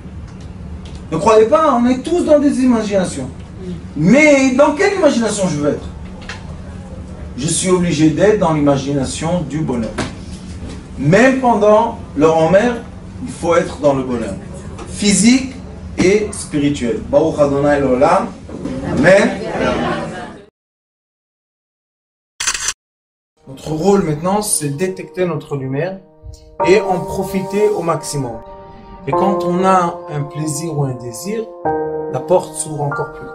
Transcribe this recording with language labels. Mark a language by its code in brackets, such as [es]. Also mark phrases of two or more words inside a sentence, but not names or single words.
[fr] Ne croyez pas, on est tous dans des imaginations. Mais dans quelle imagination je veux être? Je suis obligé d'être dans l'imagination du bonheur. Même pendant le en-mer, il faut être dans le bonheur. Physique et spirituel. [he] ברוך אדוני לעולם. Amen. [fr] Notre rôle maintenant, c'est détecter notre lumière et en profiter au maximum. Et quand on a un plaisir ou un désir, la porte s'ouvre encore plus grande.